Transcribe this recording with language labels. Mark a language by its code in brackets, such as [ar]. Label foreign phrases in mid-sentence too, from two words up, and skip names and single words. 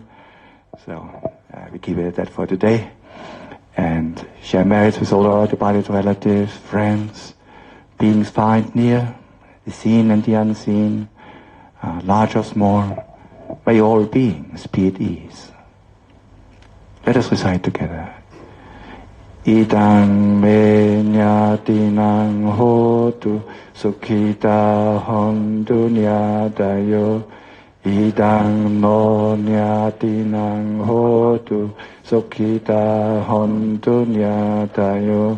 [en] So we keep it at that for today. And share merits with all our departed relatives, friends, beings far and near, the seen and the unseen, large or small. May all beings be at ease. Let us recite together. [pi] Idang me nyatinang hotu sukhita hontu nyadayo. Idang no nyatinang hotu sukhita hontu nyadayo.